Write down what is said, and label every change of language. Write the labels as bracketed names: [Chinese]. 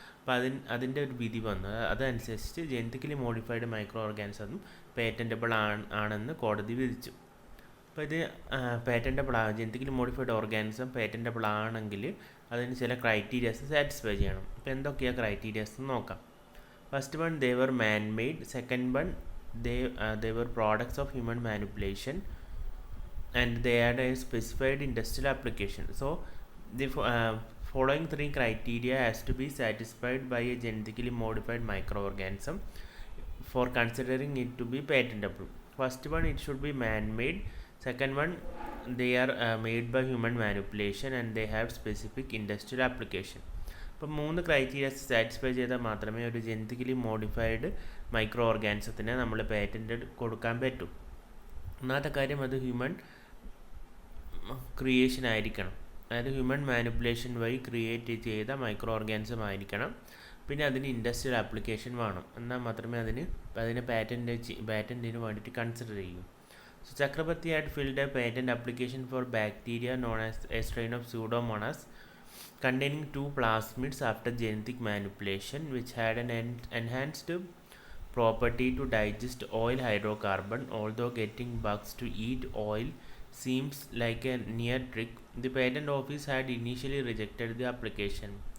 [Malayalam] അപ്പോൾ അതിൻ്റെ ഒരു വിധി വന്നു. അതനുസരിച്ച് genetically modified micro organism patentable ആണെന്ന് കോടതി വിധിച്ചു. അപ്പോൾ ഇത് ജെനറ്റിക്കലി മോഡിഫൈഡ് ഓർഗാനിസം പേറ്റൻറ്റബിൾ ആണെങ്കിൽ അതിന് ചില ക്രൈറ്റീരിയാസ് സാറ്റിസ്ഫൈ ചെയ്യണം. അപ്പോൾ എന്തൊക്കെയാണ് ക്രൈറ്റീരിയാസ് എന്ന് നോക്കാം. [English] First one, they were man made. Second one, they were products of human manipulation, and they had a specified industrial application. So the following three criteria has to be satisfied by a genetically modified microorganism for considering it to be patentable. First one, it should be man-made. Second one, they are made by human manipulation and they have specific industrial application. [Malayalam] അപ്പോൾ 3 criterias satisfy ചെയ്താൽ മാത്രമേ ഒരു genetically modified micro ഓർഗാനിസത്തിന് നമ്മൾ patent കൊടുക്കാൻ പറ്റൂ. ഒന്നാമത്തെ കാര്യം, അത് ഹ്യൂമൻ ക്രിയേഷൻ ആയിരിക്കണം. അതായത് ഹ്യൂമൻ മാനിപ്പുലേഷൻ വഴി ക്രിയേറ്റ് ചെയ്ത മൈക്രോ ഓർഗാനിസം ആയിരിക്കണം. പിന്നെ അതിന് ഇൻഡസ്ട്രിയൽ ആപ്ലിക്കേഷൻ വേണം. എന്നാൽ മാത്രമേ അതിനെ പാറ്റൻറ്റിന് വേണ്ടിയിട്ട് കൺസിഡർ ചെയ്യൂ. [English] So Chakrabarty had filed a patent application for bacteria known as a strain of Pseudomonas containing 2 plasmids after genetic manipulation, which had an enhanced property to digest oil hydrocarbon. Although getting bugs to eat oil seems like a near trick, the patent office had initially rejected the application.